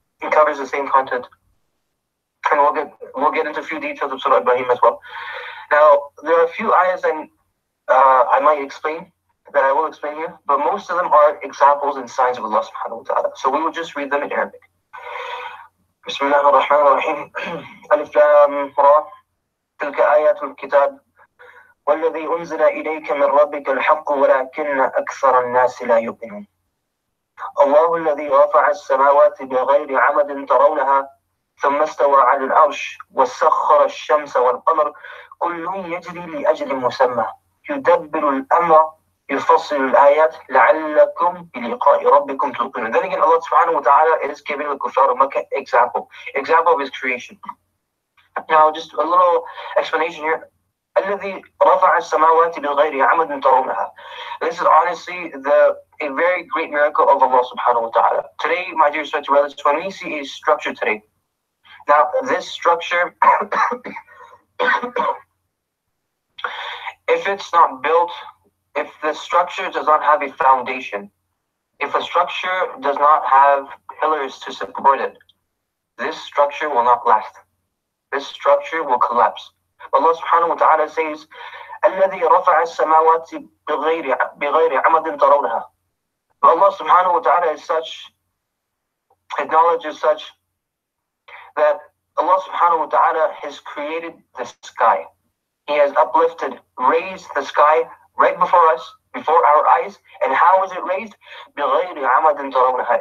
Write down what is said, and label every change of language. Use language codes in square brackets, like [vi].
[en] It covers the same content. And we'll get into a few details of Surah Ibrahim as well. Now, there are a few ayahs and I might explain, that I will explain here, but most of them are examples and signs of Allah subhanahu wa ta'ala. So we will just read them in Arabic. [ar] بسم الله الرحمن الرحيم. ألف لام را تلك آيات الكتاب والذي أنزل إليك من ربك الحق ولكن أكثر الناس لا يؤمنون. الله الذي رفع السماوات بغير عمد ترونها ثم استوى على العرش وسخر الشمس والقمر كل يجري لأجل مسمى يدبر الأمر يفصل الآيات لعلكم بلقاء ربكم توقنون. [en] Then again, Allah subhanahu wa ta'ala is giving the Kuffar of Makkah example of His creation. Now, just a little explanation here. [ar] الذي رفع السماوات بغير عمد ترونها. [en] This is honestly a very great miracle of Allah subhanahu wa ta'ala. Today, my dear respected brothers, when we see a structure today, now this structure, if it's not built, if the structure does not have a foundation, if a structure does not have pillars to support it, this structure will not last. This structure will collapse. Allah subhanahu wa ta'ala says, [ar] الذي رفع السماوات بغير عمد ترونها. [en] Allah subhanahu wa ta'ala is such, acknowledges such, that Allah subhanahu wa ta'ala has created the sky. He has uplifted, raised the sky right before us, before our eyes. And how is it raised? [ar] بغير عمد ترونها.